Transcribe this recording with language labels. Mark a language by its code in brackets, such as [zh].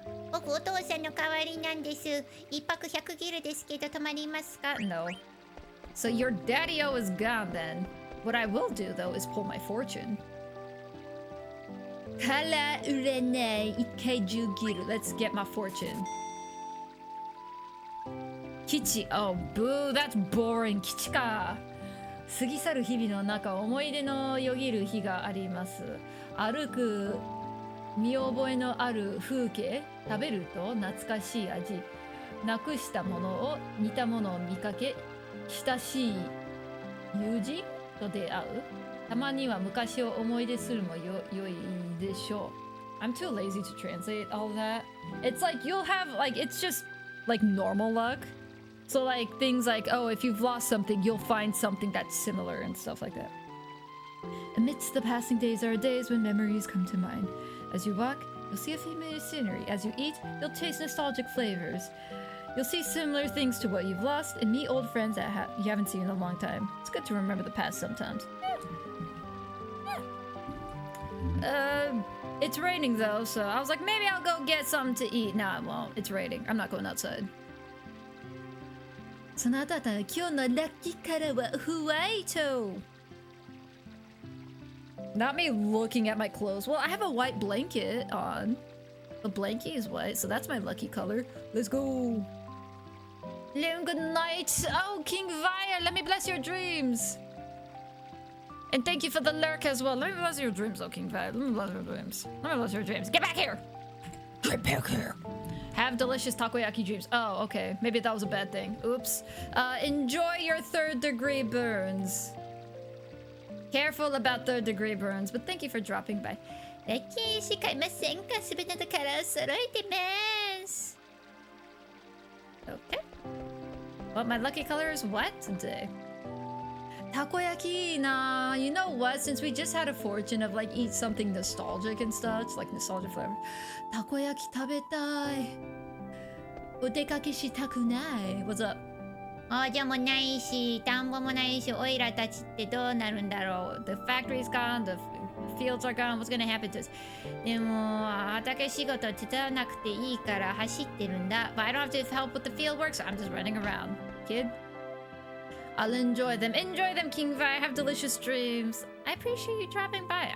[ja] 僕お父さんの代わりなんです。一泊100ギルですけど泊まりますか？ [en] No. So your daddy-o is gone then. What I will do though is pull my fortune. [ja] Kara uranai ikkai jugiru. [en] Let's get my fortune. Kichi. Oh, boo. That's boring. Kichi ka. [ja] 過ぎ去る日々の中、思い出のよぎる日があります。歩く見覚えのある風景、食べると懐かしい味、なくしたものを似たものを見かけ、親しい友人と出会う。たまには昔を思い出するも良いでしょう。 [en] I'm too lazy to translate all that. It's like you'll have like it's just like normal luck. So like things like, oh, if you've lost something, you'll find something that's similar and stuff like that. Amidst the passing days are days when memories come to mind. As you walk, you'll see a familiar scenery. As you eat, you'll taste nostalgic flavors. You'll see similar things to what you've lost and meet old friends that you haven't seen in a long time. It's good to remember the past sometimes. It's raining though, so I was like, maybe I'll go get something to eat. No, I won't. It's raining. I'm not going outside. [ja] その後今日のラッキーカラーはホワイト。 [en] Not me looking at my clothes. Well, I have a white blanket on. The blanket is white, so that's my lucky color. Let's go. Good night. Oh, King Vire, let me bless your dreams. And thank you for the lurk as well. Let me bless your dreams, oh King Vire. Let me bless your dreams. Let me bless your dreams. Get back here. Get back here. Have delicious takoyaki dreams. Oh, okay. Maybe that was a bad thing. Oops. Enjoy your 3rd-degree burns. Careful about 3rd-degree burns, but thank you for dropping by. [ja] ラッキーしかいませんか？すべてのカラーを揃えてます。 [en] Okay. Well, my lucky color is what today? Takoyaki, nah. You know what? Since we just had a fortune of like eat something nostalgic and stuff, like nostalgic flavor. [ja] Takoyaki 食べたい。お出かけしたくない。 [en] What's up? [ja] あじゃもないし、田んぼもないし、オイラたちってどうなるんだろう。 [en] The factory's gone, the fields are gone. What's gonna happen to us? [ja] でも畑仕事手伝わなくていいから走ってるんだ。 [en] But I don't have to help with the field work, so I'm just running around, kid. I'll enjoy them. Enjoy them, King Vi. Have delicious dreams. I appreciate you dropping by.